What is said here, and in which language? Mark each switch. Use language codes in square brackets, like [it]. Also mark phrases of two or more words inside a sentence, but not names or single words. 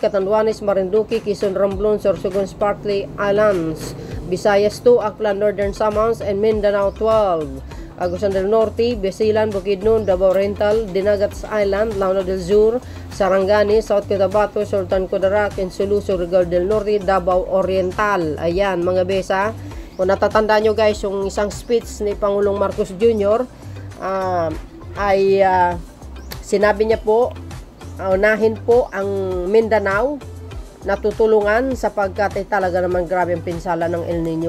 [en] Catanduanes, Marinduque, Quezon, Romblon, Sorsogon, Sparkly Islands, Visayas 2, Aklan, Northern Samars, and Mindanao 12, Agusan del Norte, Basilan, Bukidnon, Davao Oriental, Dinagats Island, Launa del Sur, Sarangani, South Cotabato, Sultan Kudarat, and Sulu, Surigao del Norte, Davao Oriental. [tl] Ayan mga besa, kung natatandaan nyo guys, yung isang speech ni Pangulong Marcos Jr. Sinabi niya po, unahin po ang Mindanao na tutulungan sapagkat talaga naman grabe ang pinsala ng [es] El Nino.